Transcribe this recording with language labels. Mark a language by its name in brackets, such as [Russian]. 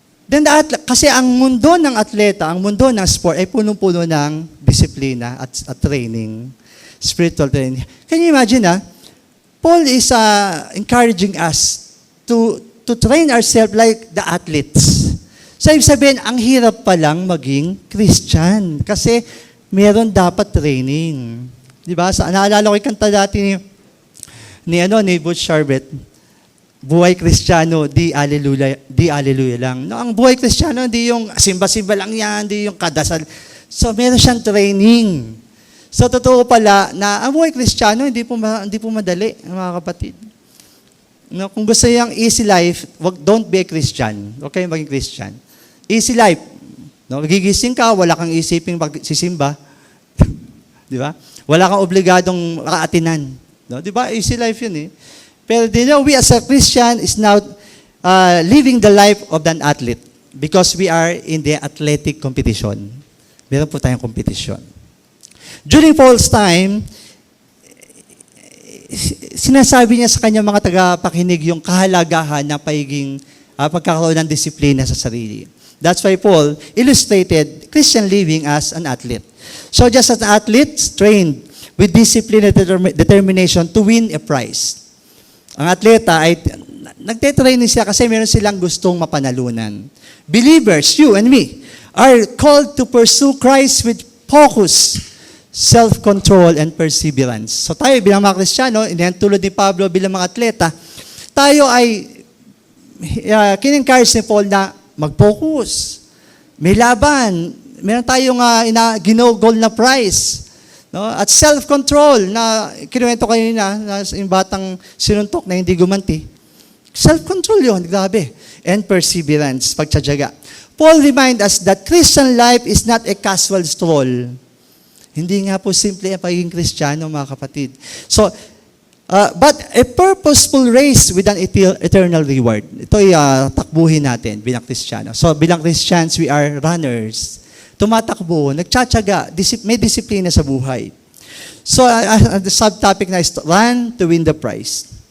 [Filipino] Then kasi ang mundo ng atleta, ang mundo ng sport ay punong-puno ng disiplina at training, spiritual training. [English] Can you imagine, Paul is encouraging us to train ourselves like the athletes. [Filipino] So, ibig sabihin, ang hirap palang maging Christian kasi meron dapat training. Di ba? Naalala ko yung kanta dati ni Butch Charbet, buhay Kristiyano, di alleluia lang. No, ang buhay Kristiyano, hindi yung simba-simba lang yan, hindi yung kadasal. So, meron siyang training. So, totoo pala na ang buhay Kristiyano, hindi po madali, mga kapatid. [English] No, [Filipino] kung gusto niyang [English] easy life, don't be a Christian. [Filipino] Okay, maging Christian. [English] Easy life. [Filipino] No, gigising ka, wala kang isiping sisimba. Di ba? Wala kang obligadong kaatinan. No, di ba? Easy life yun eh. [English] Pero we as a Christian is now living the life of an athlete because we are in the athletic competition. [Filipino] Meron po tayong competition. [English] During Paul's time, [Filipino] sinasabi niya sa kanyang mga tagapakinig yung kahalagahan ng pagkakaroon ng disiplina sa sarili. [English] That's why Paul illustrated Christian living as an athlete. So just as an athlete trained with discipline and determination to win a prize. [Filipino] Ang atleta ay nagte-training siya kasi meron silang gustong mapanalunan. [English] Believers, you and me, are called to pursue Christ with focus, self-control, and perseverance. [Filipino] So tayo bilang mga Kristiyano, tulad ni Pablo bilang mga atleta, tayo ay kin-encourage ni Paul na mag-focus. May laban. Meron tayong ginugol na prize. No? At self-control na kinuwento kayo na yung batang sinuntok na hindi gumanti. Self-control yun, grabe. And perseverance, pagtsatsaga. [English] Paul reminds us that Christian life is not a casual stroll. [Filipino] Hindi nga po simple ang pagiging Kristiyano, mga kapatid. [English] So, but a purposeful race with an eternal reward. [Filipino] Ito ay takbuhin natin bilang Kristiyano. So, bilang Christians, [English] we are runners. [Filipino] Tumatakbo, nagtsatsaga, may disiplina sa buhay. [English] So, the subtopic na is run to win the prize.